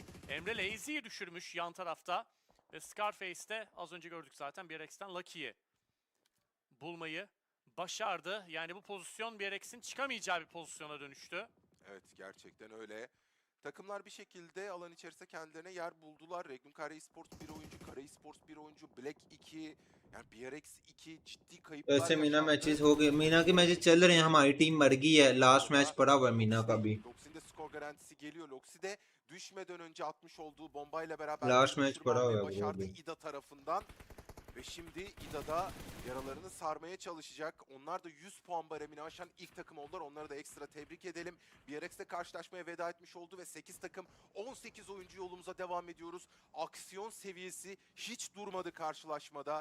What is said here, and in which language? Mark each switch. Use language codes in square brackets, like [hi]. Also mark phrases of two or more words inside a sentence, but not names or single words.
[tr] Emre Lazy'yi düşürmüş yan tarafta. Ve Scarface'de az önce gördük zaten BRX'ten Lucky'yi bulmayı başardı. Yani bu pozisyon BRX'in çıkamayacağı bir pozisyona dönüştü. Evet, gerçekten öyle. Takımlar bir şekilde alan içerisinde kendilerine yer buldular. Regnum Kara Esports bir oyuncu, Kara Esports bir oyuncu, Black 2, yani BRX 2 ciddi kayıplar [hi] वैसे मीना [tr] yaşandı. [hi] मैचेस हो गए, मीना के मैचेस चल रहे हैं, हमारी टीम मर गई है, [en] last match [hi] पड़ा हुआ है मीना का भी। [tr] Loxi'nin de skor garantisi geliyor. Loxi de düşmeden önce atmış olduğu bombayla beraber [hi] लास्ट [tr] bir [hi] मैच [tr] düşürme [hi] पड़ा हुआ [tr] almayı [hi] है वो [tr] başardı [hi] भी। [tr] İda tarafından. Ve şimdi İda'da yaralarını sarmaya çalışacak. Onlar da 100 puan baremini aşan ilk takım oldular. Onları da ekstra tebrik edelim. BRX'le karşılaşmaya veda etmiş oldu ve 8 takım 18 oyuncu yolumuza devam ediyoruz. Aksiyon seviyesi hiç durmadı karşılaşmada.